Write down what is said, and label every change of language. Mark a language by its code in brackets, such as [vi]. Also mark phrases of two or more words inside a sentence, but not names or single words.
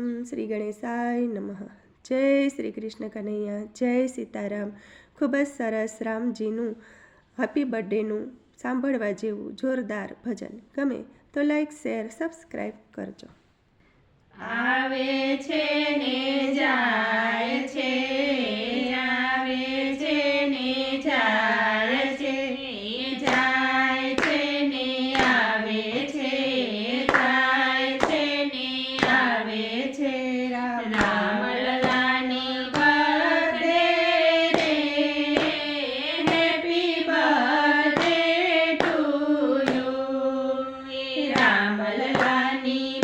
[sa] श्री गणेशाय नमः। [gu] જય શ્રી કૃષ્ણ કન્હૈયા, જય સીતારામ। ખૂબ જ સરસ રામજીનું [en] happy birthdaynu [gu] સાંભળવા જેવું જોરદાર ભજન ગમે તો [en] like share subscribe [gu] કરજો। આવે છે ને જાય છે, આવે છે ને જાય છે, જાય છે ને આવે છે, જાય છે ને આવે છે। રામ લલાની બર્થડે રે, [en] happy birthday to you. [gu] રામ લલાની